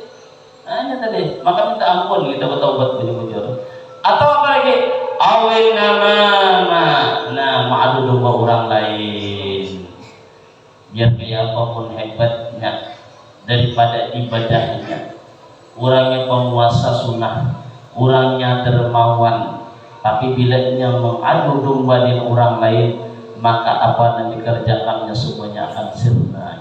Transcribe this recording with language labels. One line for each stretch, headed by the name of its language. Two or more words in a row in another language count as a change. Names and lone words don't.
Indonesian: Hanya tadi, maka minta ampun kita bertaubat bujur-bujur. Atau apa lagi? Awin nama mengadu domba orang lain. Biar kayak apapun hebatnya daripada ibadahnya. Orangnya penguasa sunnah, orangnya dermawan. Tapi bila dia mengadu domba dengan orang lain, maka apa yang dikerjakannya semuanya akan sirna.